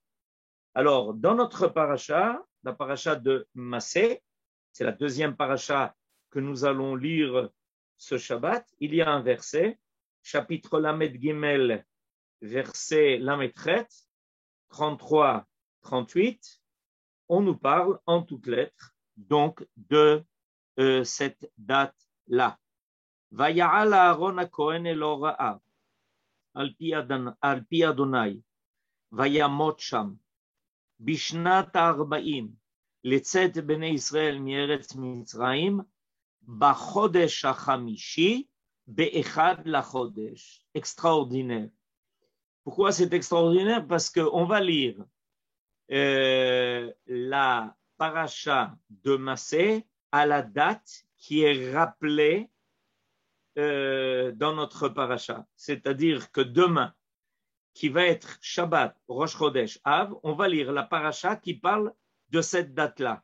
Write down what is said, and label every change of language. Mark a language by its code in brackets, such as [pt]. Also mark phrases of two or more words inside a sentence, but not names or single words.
[fr] Alors, dans notre paracha, la paracha de Massé, c'est la deuxième paracha que nous allons lire ce Shabbat, il y a un verset, chapitre [he] למד גימל, [fr] verset [he] למד חית, [fr] 33-38, on nous parle en toutes lettres donc de cette date-là. [he] ויעל אהרן הכהן אל הורה, על פי ה', וימת שם. בשנת ה-40 לצאת בני ישראל מארץ מצרים בחודש החמישי באחד לחודש. [fr] Extraordinaire. Pourquoi c'est extraordinaire? Parce qu'on va lire la paracha de Massé à la date qui est rappelée dans notre paracha. C'est-à-dire que demain, qui va être Shabbat, [he] ראש חודש, [fr] Av, on va lire la paracha qui parle de cette date-là.